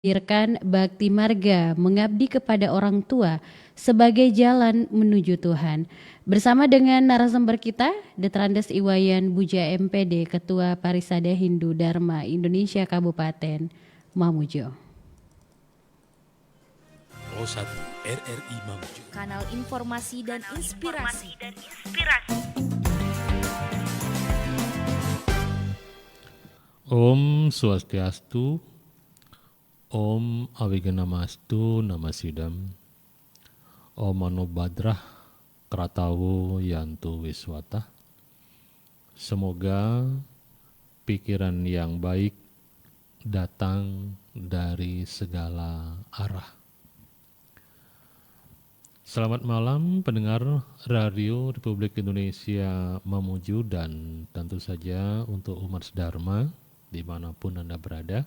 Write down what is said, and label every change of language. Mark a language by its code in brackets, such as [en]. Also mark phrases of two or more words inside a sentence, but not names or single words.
[id] Hadirkan bakti marga mengabdi kepada orang tua sebagai jalan menuju Tuhan. Bersama dengan narasumber kita, Detrandes Iwayan Buja MPD, Ketua Parisada Hindu Dharma Indonesia Kabupaten Mamuju. Rosat RRI Mamuju. Kanal informasi dan inspirasi. [sa] Om Swastiastu, Om Awiganamastu Namasidam, Om Mano Badrah Kratawo Yantu Wiswata. [id] Semoga pikiran yang baik datang dari segala arah. Selamat malam pendengar Radio Republik Indonesia Mamuju dan tentu saja untuk umat Dharma dimanapun Anda berada.